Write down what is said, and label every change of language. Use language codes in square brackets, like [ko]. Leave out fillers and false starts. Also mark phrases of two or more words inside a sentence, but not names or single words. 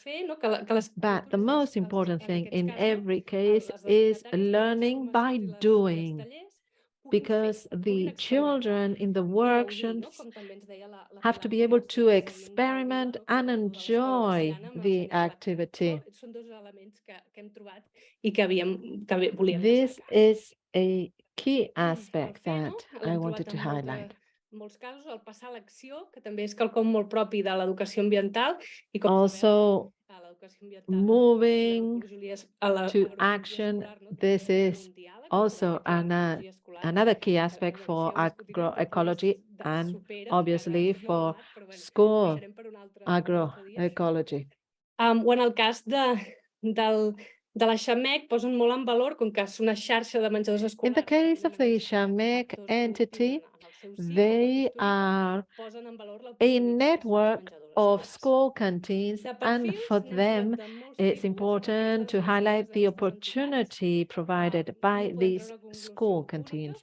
[en] But the most important thing in every case is learning by doing, because the children in the workshops have to be able to experiment and enjoy the activity. This is a key aspect that I wanted to highlight. [ca] en molts casos, el passar a l'acció, que també és quelcom molt propi de l'educació ambiental. I com [en] Also, moving to action, this is also another key aspect for agroecology and obviously for school agroecology. [ca] O en el cas de la Xamec, posen molt en valor, com que és una xarxa de menjadors escolars. [en] In the case of the Xamec entity, they are a network of school canteens, and for them, it's important to highlight the opportunity provided by these school canteens.